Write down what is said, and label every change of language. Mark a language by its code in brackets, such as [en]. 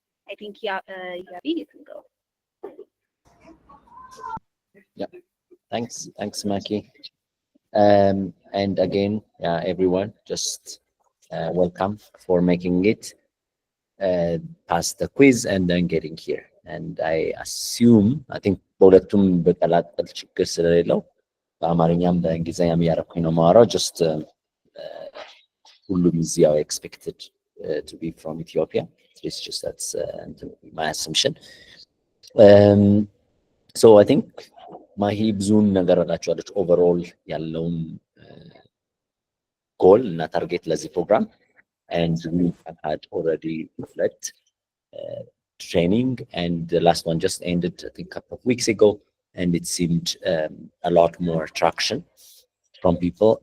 [en] I think Yabi, you can go. Yeah, thanks, Maki. And again, everyone, just welcome for making it past the quiz and then getting here. And I think [am] በሁለቱም በቀላቀል ችግር ስለሌለው በአማርኛም በእንግሊዝኛም እያደረኩኝ ነው የማወራው። [en] just [am] ሁሉም እዚያው [en] expected to be from Ethiopia. It's just that's my assumption. So I think [am] ማሂ ብዙን ነገር አላችኋለች ኦቨርኦል ያለውን ጎል እና ታርጌት ለዚህ ፕሮግራም [en] and we have had already reflect training, and the last one just ended I think a couple of weeks ago, and it seemed a lot more traction from people.